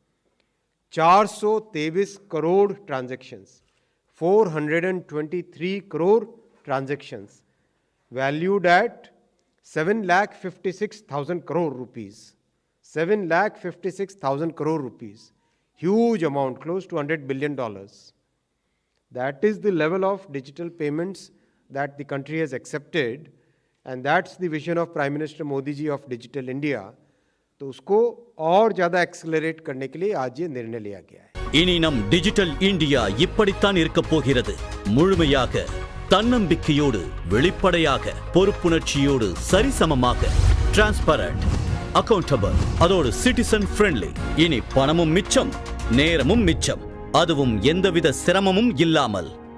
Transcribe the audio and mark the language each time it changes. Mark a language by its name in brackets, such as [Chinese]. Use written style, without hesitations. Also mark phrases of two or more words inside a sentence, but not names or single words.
[English] 423 crore transactions, 423 crore transactions valued at 7,56,000 crore rupees. 7,56,000 crore rupees, huge amount, close to $100 billion. That is the level of digital payments that the country has accepted, and that's the vision of Prime Minister Modi ji of Digital India. [Hindi] तो उसको और ज़्यादा एक्सेलरेट करने के लिए आज ये निर्णय लिया गया है. [Tamil] இனி நம் டிஜிட்டல் இந்தியா இப்படித்தான் இருக்கப் போகிறது. முழுமையாக, தன்னம்பிக்கையோடு, வெளிப்படையாக, பொறுப்புணர்ச்சியோடு, சரிசமமாக, [English] transparent, accountable, [Tamil] அதோடு [English] citizen friendly. [Tamil] இனி பணமும் மிச்சம், நேரமும் மிச்சம், அதுவும் எந்தவித சிரமமும் இல்லாமல்.